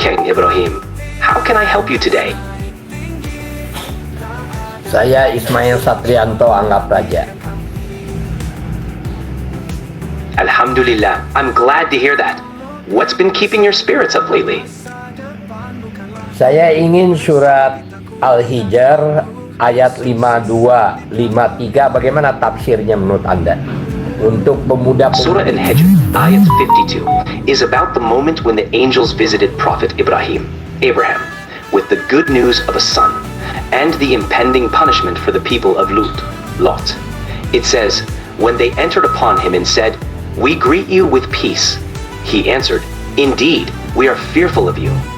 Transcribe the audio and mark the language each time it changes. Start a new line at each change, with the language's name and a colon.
English: King Ibrahim, how can I help you today?
Indonesian: Saya Ismail Satrianto, Anggap Raja.
English: Alhamdulillah, I'm glad to hear that. What's been keeping your spirits up lately?
Indonesian: Saya ingin surat Al-Hijr ayat 52, 53, bagaimana tafsirnya menurut Anda? Untuk pemuda
English: Surah Al-Hijr, ayat 52, is about the moment when the angels visited Prophet Abraham, with the good news of a son, and the impending punishment for the people of Lot. It says, when they entered upon him and said, "We greet you with peace," he answered, "Indeed, we are fearful of you."